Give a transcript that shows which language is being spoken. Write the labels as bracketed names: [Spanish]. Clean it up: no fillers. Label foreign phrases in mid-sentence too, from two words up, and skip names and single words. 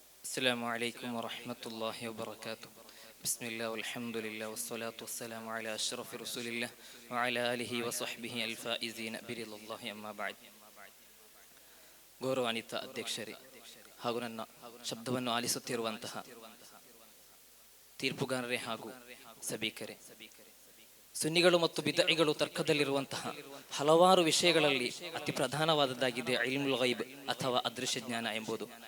[Arabic] السلام عليكم ورحمة الله وبركاته. بسم الله والحمد لله والصلاة والسلام على أشرف رسول الله وعلى آله وصحبه الفائزين برضا الله أما بعد. [Kannada] ಗೌರವಾನ್ವಿತ ಅಧ್ಯಕ್ಷರೇ ಹಾಗೂ ನನ್ನ ಶಬ್ದವನ್ನು ಆಲಿಸುತ್ತಿರುವಂತಹ ತೀರ್ಪುಗಾರರೇ ಹಾಗೂ ಸಭಿಕರೇ, ಸುನ್ನಿಗಳು ಮತ್ತು ಬಿದ್ಅಗಳು ತರ್ಕದಲ್ಲಿರುವಂತಹ ಹಲವಾರು ವಿಷಯಗಳಲ್ಲಿ ಅತಿ ಪ್ರಧಾನವಾದದ್ದಾಗಿದೆ [Arabic] علم الغيب [Kannada] ಅಥವಾ ಅದೃಶ್ಯ ಜ್ಞಾನ ಎಂಬುದು.